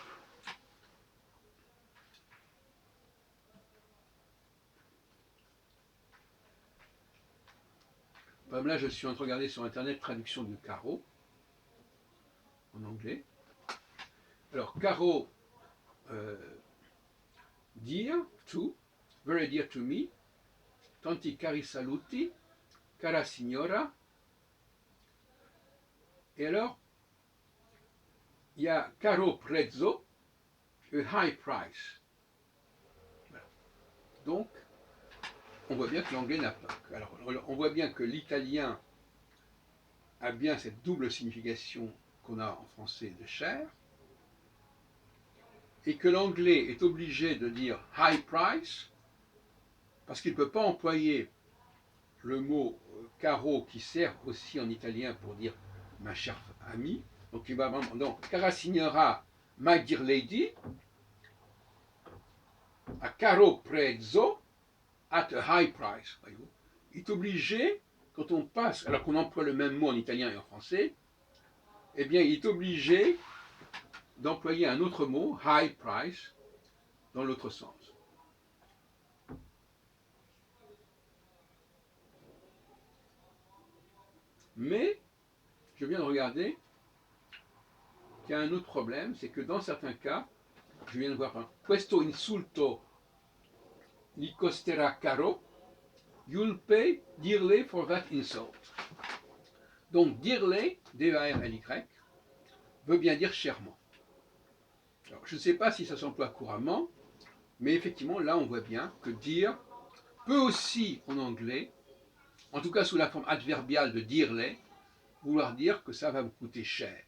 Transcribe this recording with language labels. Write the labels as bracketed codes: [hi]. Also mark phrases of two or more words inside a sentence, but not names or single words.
[fr] Par exemple, là, je suis en train de regarder sur Internet traduction de Caro, en anglais. Alors, Caro, [en] dear to, very dear to me, [it] tanti cari saluti, cara signora. [fr] Et alors, il y a [it] caro prezzo, [en] a high price. [fr] Voilà. Donc, on voit bien que l'anglais n'a pas. Alors, on voit bien que l'italien a bien cette double signification qu'on a en français de cher, et que l'anglais est obligé de dire [en] high price, [fr] parce qu'il ne peut pas employer le mot caro qui sert aussi en italien pour dire ma chère amie. Donc il va vraiment, donc [it] cara signora, [en] my dear lady, [it] a caro prezzo, [en] at a high price. [fr] Voyez-vous. Il est obligé, quand on passe, alors qu'on emploie le même mot en italien et en français, eh bien il est obligé d'employer un autre mot, [en] high price, [fr] dans l'autre sens. Mais, je viens de regarder qu'il y a un autre problème, c'est que dans certains cas, je viens de voir un [it] questo insulto gli costerà caro, [en] you'll pay dearly for that insult. [fr] Donc dearly, D-A-R-L-Y, veut bien dire chèrement. Alors, je ne sais pas si ça s'emploie couramment, mais effectivement, là, on voit bien que dear peut aussi, en anglais, en tout cas sous la forme adverbiale de dearly, vouloir dire que ça va vous coûter cher.